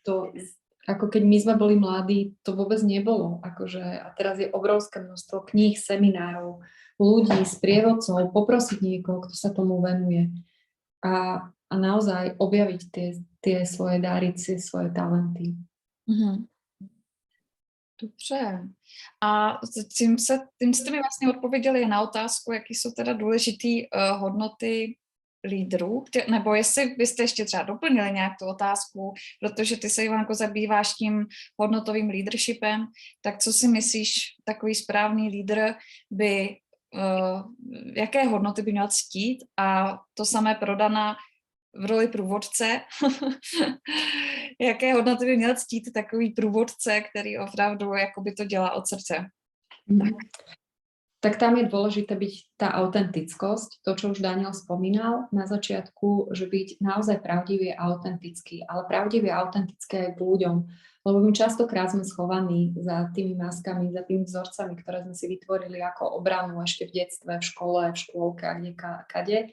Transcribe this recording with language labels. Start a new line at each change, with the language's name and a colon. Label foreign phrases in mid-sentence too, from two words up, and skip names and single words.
Slovak: To, ako keď my sme boli mladí, to vôbec nebolo. Akože, a teraz je obrovské množstvo kníh, seminárov, ľudí, sprievodcov, poprosiť niekoho, kto sa tomu venuje. A naozaj objaviť tie svoje dáry, tie svoje talenty.
Czech: Dobře. A tím jste mi vlastně odpověděli na otázku, jaký jsou teda důležitý hodnoty lídrů, nebo jestli byste ještě třeba doplnili nějak tu otázku, protože ty se, Ivanko, zabýváš tím hodnotovým leadershipem, tak co si myslíš, takový správný lídr by, jaké hodnoty by měl ctít, a to samé pro Dana v roli průvodce. Jaké hodnoty by měl ctít takový průvodce, který opravdu jakoby to dělá od srdce?
Slovak: Tak tam je dôležité byť tá autentickosť, to, čo už Daniel spomínal na začiatku, že byť naozaj pravdivý a autentický, ale pravdivý a autentický aj k ľuďom, lebo my častokrát sme schovaní za tými maskami, za tými vzorcami, ktoré sme si vytvorili ako obranu ešte v detstve, v škole, v škôlke a kade.